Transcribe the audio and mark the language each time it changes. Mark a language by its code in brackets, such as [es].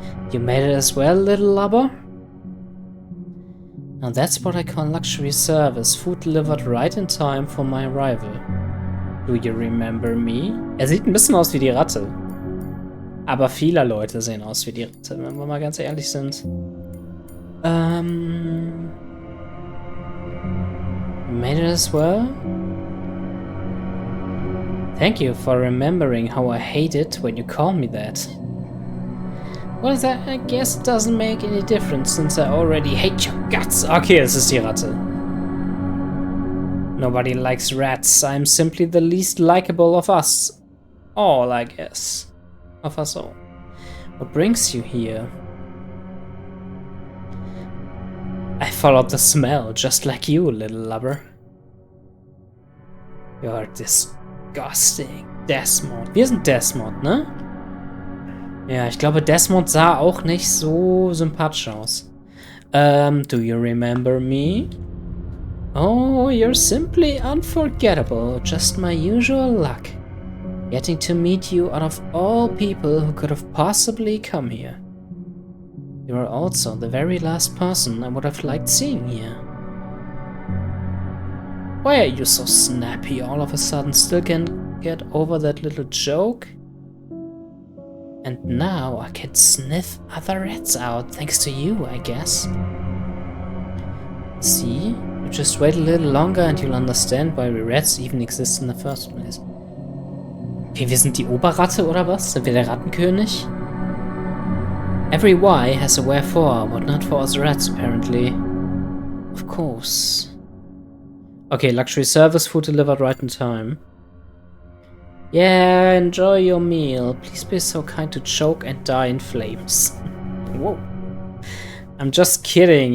[en] You made it as well, little lover? Now that's what I call luxury service. Food delivered right in time for my arrival. Do you remember me? [de] Er sieht ein bisschen aus wie die Ratte. Aber viele Leute sehen aus wie die Ratte, wenn wir mal ganz ehrlich sind. [en] Made it as well? Thank you for remembering how I hate it when you call me that. Well, I guess it doesn't make any difference since I already hate your guts. [de] Okay, es ist die Ratte. [en] Nobody likes rats. I'm simply the least likable of us all, I guess. Of us all. What brings you here? I followed the smell, just like you, little lover. You're disgusting. Desmond. [de] Wir sind Desmond, ne? Ja, ich glaube, Desmond sah auch nicht so sympathisch aus. [en] Do you remember me? Oh, you're simply unforgettable. Just my usual luck. Getting to meet you out of all people who could have possibly come here. You are also the very last person I would have liked seeing here. Why are you so snappy all of a sudden? Still can't get over that little joke? And now I can sniff other rats out, thanks to you, I guess. See? You just wait a little longer and you'll understand why we rats even exist in the first place. [de] Okay, wir sind die Oberratte oder was? Sind wir der Rattenkönig? [en] Every why has a wherefore, but not for us rats, apparently. Of course. Okay, luxury service, food delivered right in time. Yeah, enjoy your meal. Please be so kind to choke and die in flames. Whoa. I'm just kidding.